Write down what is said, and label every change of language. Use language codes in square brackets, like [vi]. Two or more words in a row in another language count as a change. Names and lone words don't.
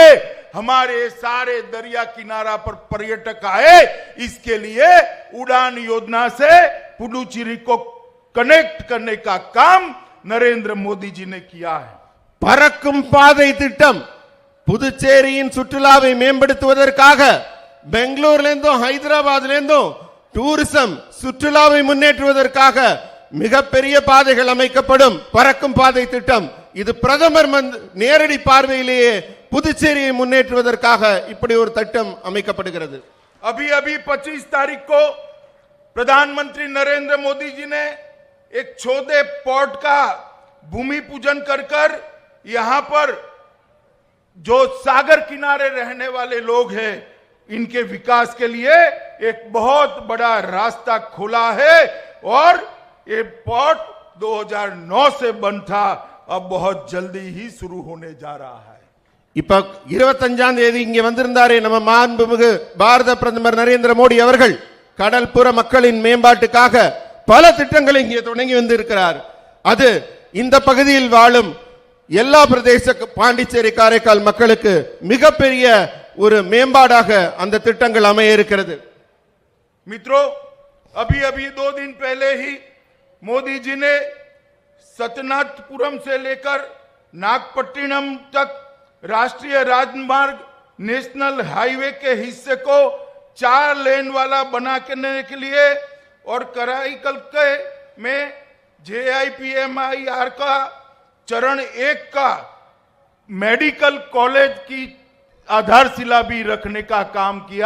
[hi] हमारे सारे दरिया किनारा पर पर्यटक आए. इसके लिए उड़ान योजना से पुदुचेरी को कनेक्ट करने का काम नरेंद्र मोदी जी ने किया है. [ta] பறக்கும் பாதை திட்டம் புதுச்சேரியின் சுற்றுலாவை மேம்படுத்துவதற்காக பெங்களூர்ல இருந்தும் ஹைதராபாத்ல இருந்தும் டூரிசம் சுற்றுலாவை முன்னேற்றுவதற்காக மிகப்பெரிய பாதைகள் அமைக்கப்படும். பறக்கும் பாதை திட்டம் இது பிரதமர் நேரடி பார்வையிலேயே புதுச்சேரியை முன்னேற்றுவதற்காக இப்படி ஒரு திட்டம் அமைக்கப்படுகிறது. [hi] अभी 25 तारीख को प्रधानमंत्री नरेंद्र मोदी जी ने एक छोटे पोर्ट का भूमि पूजन कर यहां पर जो सागर किनारे रहने वाले लोग हैं, इनके विकास के लिए एक बहुत बड़ा रास्ता खोला है. और ये पोर्ट 2009 से बंद था, अब बहुत जल्दी ही शुरू होने जा रहा है. [ta] இப்ப 25ஆம் தேதி இங்க வந்திருந்தாரே நம்ம மாண்புமிகு பாரத பிரதமர் நரேந்திர மோடி அவர்கள், கடல்புற மக்களின் மேம்பாட்டுக்காக பல திட்டங்களை இங்கே தொடங்கி வந்திருக்கிறார். அது இந்த பகுதியில் வாழும் எல்லா பிரதேச பாண்டிச்சேரி காரைக்கால் மக்களுக்கு மிகப்பெரிய ஒரு மேம்பாடாக அந்த திட்டங்கள் அமைய இருக்கிறது. [hi] मित्रों, अभी अभी 2 दिन पहले ही मोदी जी ने सतनाथपुरम से लेकर नागपट्टिनम तक राष्ट्रीय राजमार्ग [en] national highway [hi] के हिस्से को 4 लेन वाला बनाने के लिए और कराईकल के में JIPMIR का चरण 1 का मेडिकल कॉलेज की आधारशिला भी रखने का काम किया।